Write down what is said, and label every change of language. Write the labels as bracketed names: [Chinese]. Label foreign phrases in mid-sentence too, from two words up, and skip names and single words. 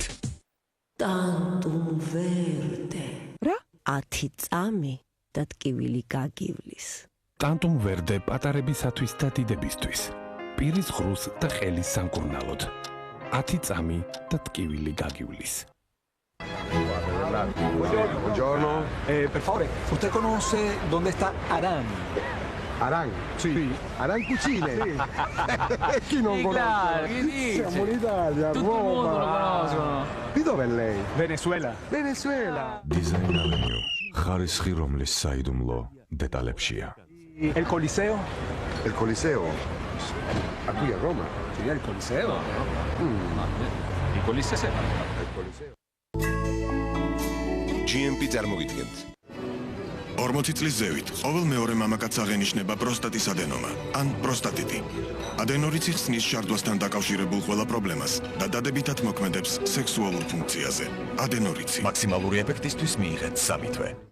[Georgian] Tantum verde. რა? 10 წამი და ტკივილი გაგივლის. Tantum verde პატარებისათვის და დიდებისთვის. პირის ღრუს და ხელის სამკურნალოდ. 10 წამი და ტკივილი გაგივლის. [Italian] Buongiorno. Per favore, [Spanish] usted conoce dónde está Arán? [Italian] Arán, sí. Arán Cucine. Chi non conosce? Siamo in Italia, Tutto il mondo lo conoscono. Di dove è lei? Venezuela. Venezuela. Design Avenue. [Georgian] ხარისხი რომლის საიდუმლო დეტალებშია. [Spanish] El Coliseo? [Italian] Il Coliseo? A qui a Roma? Sì, il Coliseo. Il Coliseo. Il Coliseo. [Georgian] GMP წარმოგიდგენთ. 40 წლის ზევით ყოველ მეორე მამაკაცს აღენიშნება პროსტატის ადენომა ან პროსტატიტი. ადენორიცი ხსნის შარდვასთან დაკავშირებულ ყველა პრობლემას და დადებითად მოქმედებს სექსუალურ ფუნქციაზე. ადენორიცი. მაქსიმალური ეფექტისთვის მიიღეთ 3 თვე.